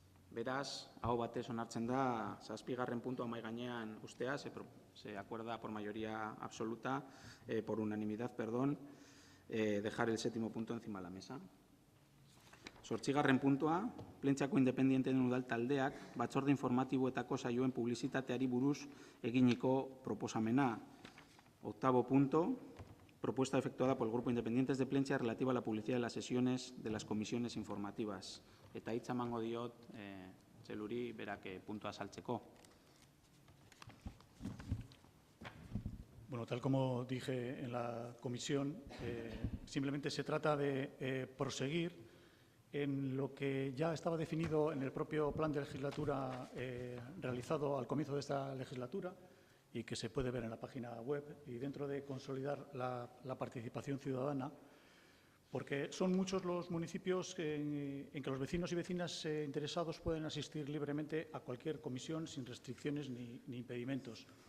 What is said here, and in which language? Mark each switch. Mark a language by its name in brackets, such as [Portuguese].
[Basque] Beraz, aho batez onartzen da, 7. puntua mahai gainean ustea, [Spanish] se acuerda por mayoría absoluta, por unanimidad, dejar el 7. punto encima de la mesa. 8. [Basque] puntua, Plentziako independienteen udal taldeak batzorde informatiboetako saioen publizitateari buruz eginiko proposamena. [Spanish] 8. punto, propuesta efectuada por el Grupo Independientes de Plentzia relativa a la publicidad de las sesiones de las comisiones informativas. [Basque] Eta hitza emango diot Txeluri berak puntua azaltzeko. [Spanish] Bueno, tal como dije en la comisión, simplemente se trata de proseguir en lo que ya estaba definido en el propio plan de legislatura realizado al comienzo de esta legislatura y que se puede ver en la página web, y dentro de consolidar la participación ciudadana, porque son muchos los municipios en que los vecinos y vecinas interesados pueden asistir libremente a cualquier comisión sin restricciones ni impedimentos.